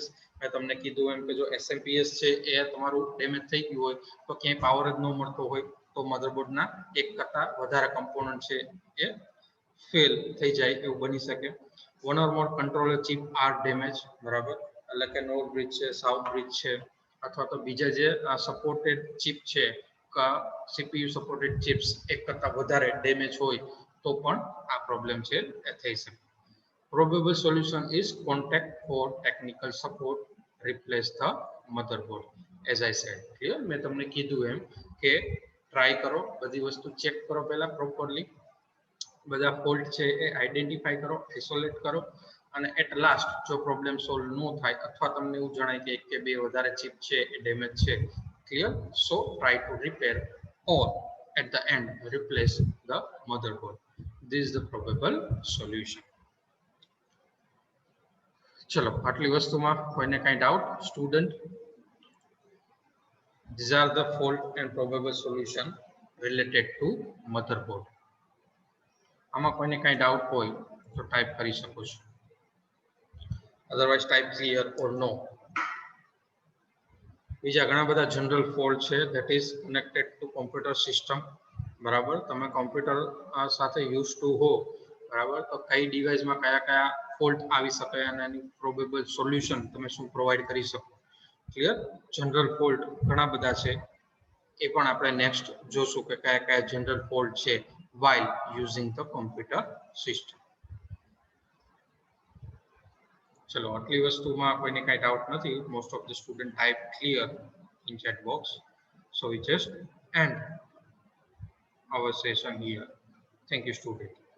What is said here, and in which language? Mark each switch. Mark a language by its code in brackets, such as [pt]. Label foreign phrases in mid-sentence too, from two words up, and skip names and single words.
[gu] મેં તમને કીધું એમ કે જો એસએમપીએસ છે એ તમારું ડેમેજ થઈ ગયું હોય તો ક્યાંય પાવર જ ન મળતો હોય તો મધરબોર્ડના એક કરતા વધારે કમ્પોનન્ટ છે એ ફેલ થઈ જાય એવું બની શકે. [en] One or more controller chip are damage, [gu] બરાબર, એટલે કે [en] north bridge [gu] છે, [en] south bridge [gu] છે, અથવા તો બીજા જે [en] supported chip [gu] છે, [en] CPU supported chips [gu] એક કરતા વધારે ડેમેજ હોય તો પણ આ પ્રોબ્લેમ છે એ થઈ શકે. [en] Probable solution is contact for technical support, replace the motherboard. As I said, clear? [gu] મેં તમને કીધું એમ કે ટ્રાય કરો, બધી વસ્તુ ચેક કરો પહેલા પ્રોપરલી, બધા ફોલ્ટ છે એ આઈડેન્ટિફાઈ કરો, આઇસોલેટ કરો, અને [en] at last [gu] જો પ્રોબ્લેમ સોલ્વ ન થાય અથવા તમને એવું જણાય કે એક કે બે વધારે ચિપ છે એ ડેમેજ છે, ક્લિયર, [en] so try to repair or at the end replace the motherboard. This is the probable solution. [gu] ચલો, આટલી વસ્તુમાં કોઈને કાંઈ ડાઉટ? [en] સ્ટુડન્ટ, these are the fault and probable solution related to motherboard. [gu] આમાં કોઈને કાંઈ ડાઉટ હોય તો ટાઈપ કરી શકો છો, અધરવાઇઝ [en] type clear or no. [gu] બીજા ઘણા બધા [en] general fault [gu] છે [en] that is connected to computer system, [gu] બરાબર. તમે કોમ્પ્યુટર સાથે [en] use to [gu] હો, બરાબર, તો કઈ ડિવાઇસમાં કયા કયા ફોલ્ટ આવી શકે અને એની [en] probable solution [gu] તમે શું પ્રોવાઈડ કરી શકો, ક્લિયર. [en] general fault [gu] ઘણા બધા છે, એ પણ આપણે નેક્સ્ટ જોશું કે કયા કયા [en] general fault [gu] છે [en] while using the computer system. [gu] ચલો, આટલી વસ્તુમાં કોઈને કાંઈ ડાઉટ નથી. [en] Most of the student type clear in chat box, so we just end our session here. Thank you, student.